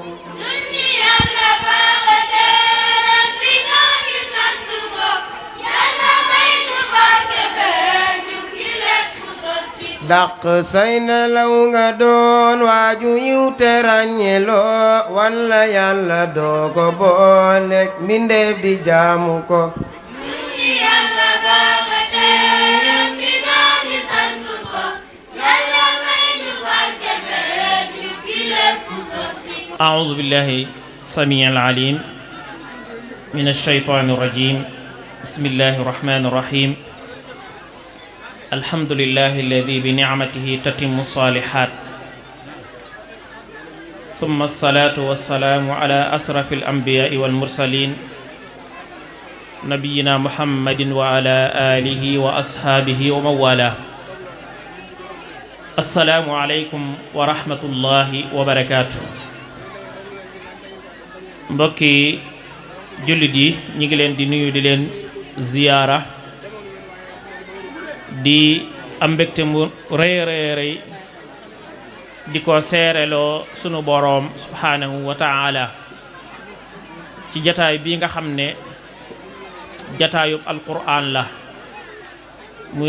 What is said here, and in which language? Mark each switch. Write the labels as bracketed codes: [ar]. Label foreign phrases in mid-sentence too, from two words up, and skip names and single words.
[wo] dàq say nelaw nga doon waaju yiw te ràññeloo walla yàlla doo ko boolek mbindeef di jaamu ko [ar] أعوذ بالله السميع العليم من الشيطان الرجيم بسم الله الرحمن الرحيم الحمد لله الذي بنعمته تتم الصالحات ثم الصلاة والسلام على أشرف الأنبياء والمرسلين نبينا محمد وعلى آله وأصحابه ومن والاه السلام عليكم ورحمة الله وبركاته [wo] mbokki jullit yi ñi ngi leen di nuyu di leen ziyaara di am mbégte mu rëy rëy di ko seereloo sunu boroom [ar] سبحانه وتعالى [wo] ci jataay bii nga xam ne jataayub alquraan la muy